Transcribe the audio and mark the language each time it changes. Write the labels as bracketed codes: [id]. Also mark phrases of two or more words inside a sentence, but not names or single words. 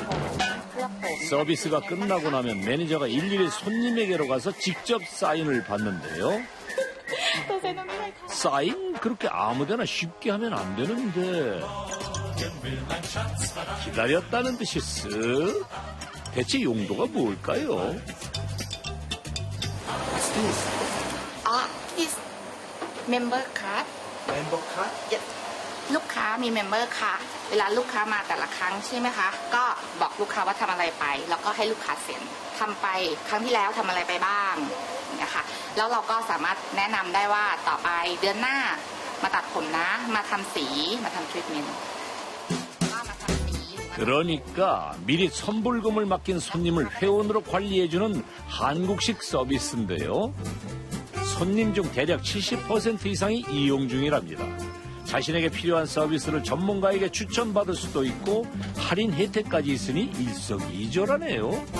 [ko] 서비스가 끝나고 나면 매니저가 일일이 손님에게로 가서 직접 사인을 받는데요. 사인? 그렇게 아무데나 쉽게 하면 안 되는데. 기다렸다는 듯이 쓱. 대체 용도가 뭘까요? [en] Is member card. member card? Yes. [th] ลูกค้ามีเมมเบอร์ค่ะ เวลาลูกค้ามาแต่ละครั้งใช่ไหมคะ ก็บอกลูกค้าว่าทำอะไรไป แล้วก็ให้ลูกค้าเซ็นทำไปครั้งที่แล้วทำอะไรไปบ้างอย่างเงี้ยค่ะแล้วเราก็สามารถแนะนำได้ว่าต่อไปเดือนหน้ามาตัดผมนะ มาทำสีมาทำทรีทเมนต์ [ko] 그러니까 미리 선불금을 맡긴 손님을 회원으로 관리해주는 한국식 서비스인데요. 손님 중 대략 70% 이상이 이용 중이랍니다. 자신에게 필요한 서비스를 전문가에게 추천받을 수도 있고 할인 혜택까지 있으니 일석이조라네요.